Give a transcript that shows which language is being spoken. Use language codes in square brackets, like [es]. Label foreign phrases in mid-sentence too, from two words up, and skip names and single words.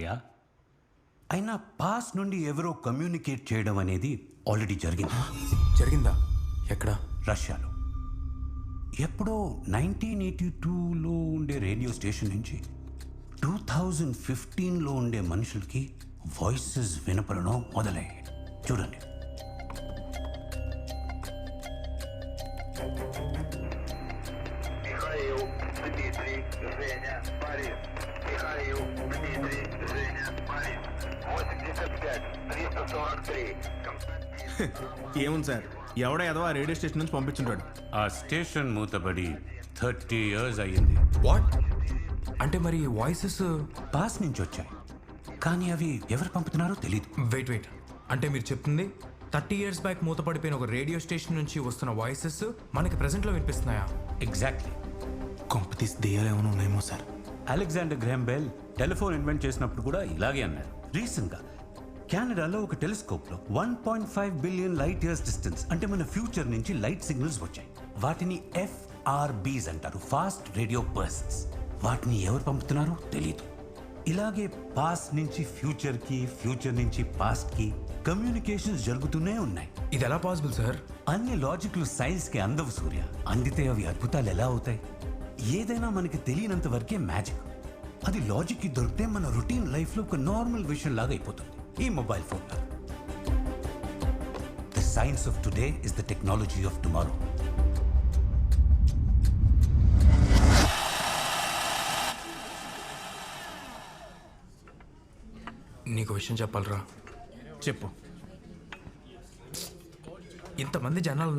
[te] అయినా పాస్ నుండి ఎవరో కమ్యూనికేట్ చేయడం అనేది ఆల్రెడీ జరిగింది. జరిగిందా? ఎక్కడ? రష్యాలో. ఎప్పుడో 1982లో ఉండే రేడియో స్టేషన్ నుంచి 2015లో ఉండే మనుషులకి వాయిసెస్ వినపడడం మొదలయ్యాయి. చూడండి. Михаил, Дмитрий, Женя, Борис. Михаил, Дмитрий, Женя, Борис. 85, 343. Константин. ఏముంది సార్, ఎవడో ఏదో ఆ రేడియో స్టేషన్ నుంచి పంపించుంటాడు. ఆ స్టేషన్ మూతపడి 30 years అయ్యింది. వాట్? అంటే మరి వాయిసెస్ పాస్ నుంచి వచ్చాయి, కానీ అవి ఎవరు పంపుతున్నారో తెలియదు. వెయిట్ అంటే మీరు చెప్తుంది 30 [en] years back [te] మూతపడిపోయిన ఒక రేడియో స్టేషన్ నుంచి వస్తున్న వాయిసెస్ మనకి ప్రెసెంట్లో వినిపిస్తున్నాయా? ఎగ్జాక్ట్లీ. కొంపతీసి దెయ్యాలు ఏమైనా ఉన్నాయేమో సార్. అలెగ్జాండర్ గ్రాహం బెల్ [en] telephone invent [te] చేసినప్పుడు కూడా ఇలాగే అన్నాడు. రీసెంట్గా కెనడాలో ఒక టెలిస్కోప్లో 1.5 [en] billion light years distance, [te] అంటే మన ఫ్యూచర్ నుంచి లైట్ సిగ్నల్స్ వచ్చాయి. వాటిని FRBs అంటారు, [en] fast radio bursts. [te] వాటిని ఎవరు పంపుతున్నారో తెలియదు. ఇలాగే పాస్ట్ నుంచి ఫ్యూచర్కి, ఫ్యూచర్ నుంచి పాస్ట్కి కమ్యూనికేషన్స్ జరుగుతూనే ఉన్నాయి. ఇది ఎలా పాసిబుల్ సార్? అన్ని లాజిక్లు సైన్స్కి అందవు సూర్య. అందితే అవి అద్భుతాలు ఎలా అవుతాయి? ఏదైనా మనకి తెలియనంత వరకే మ్యాజిక్. అది లాజిక్కి దొరికితే మన రొటీన్ లైఫ్లో ఒక నార్మల్ విషయం లాగా అయిపోతుంది. ఈ మొబైల్ ఫోన్ లాగా. [en] the science of today is the technology of tomorrow. [te] నీకు విషయం చెప్పాలరా. చెప్పు. ఇంతమంది జనాలు ఉన్నారు, ఎలా రా?